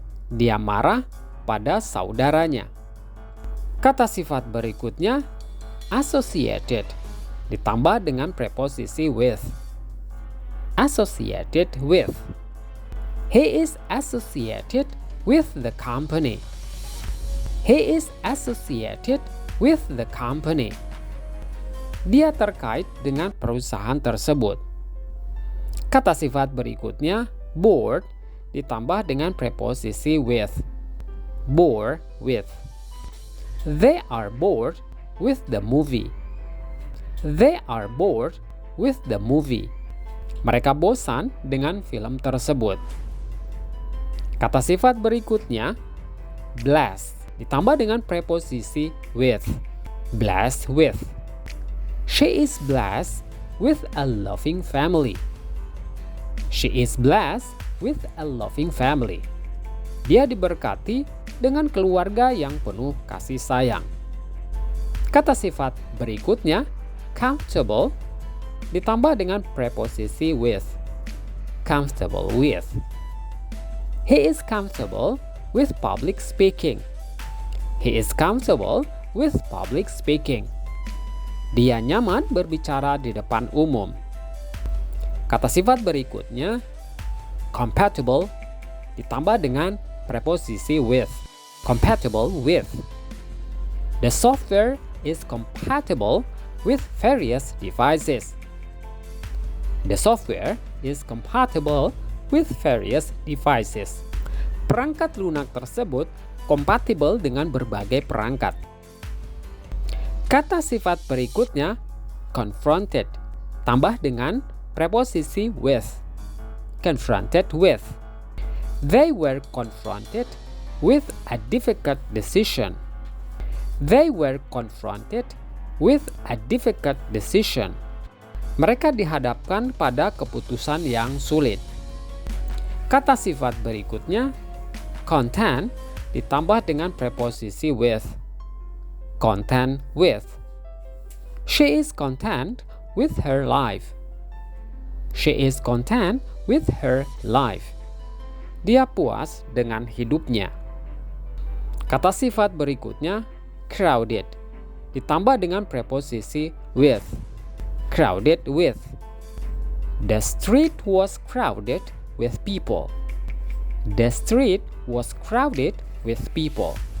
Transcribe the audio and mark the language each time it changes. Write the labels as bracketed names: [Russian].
[Indonesian] Dia marah pada saudaranya. Kata sifat berikutnya, associated, ditambah dengan preposisi with. [English] Associated with. He is associated with the company. He is associated with the company. [Indonesian] Dia terkait dengan perusahaan tersebut. Kata sifat berikutnya, bored, ditambah dengan preposisi with. [English] Bore with. They are bored with the movie. They are bored with the movie. [Indonesian] Mereka bosan dengan film tersebut. Kata sifat berikutnya, blessed, ditambah dengan preposisi with. [English] Blessed with. She is blessed with a loving family. She is blessed with a loving family. [Indonesian] Dia diberkati dengan keluarga yang penuh kasih sayang. Kata sifat berikutnya, comfortable, ditambah dengan preposisi with. [English] Comfortable with. He is comfortable with public speaking. He is comfortable with public speaking. [Indonesian] Dia nyaman berbicara di depan umum. Kata sifat berikutnya, compatible, ditambah dengan preposisi with. [English] Compatible with. The software is compatible with various devices. The software is compatible with various devices. [Indonesian] Perangkat lunak tersebut kompatibel dengan berbagai perangkat. Kata sifat berikutnya, confronted, tambah dengan preposisi with. [English] Confronted with. They were confronted with a difficult decision. They were confronted with a difficult decision. [Indonesian] Mereka dihadapkan pada keputusan yang sulit. Kata sifat berikutnya, content, ditambah dengan preposisi with. [English] content with. She is content with her life. She is content with her life. [Indonesian] Dia puas dengan hidupnya. Kata sifat berikutnya, crowded, ditambah dengan preposisi with. [English] Crowded with. The street was crowded with people. The street was crowded with people.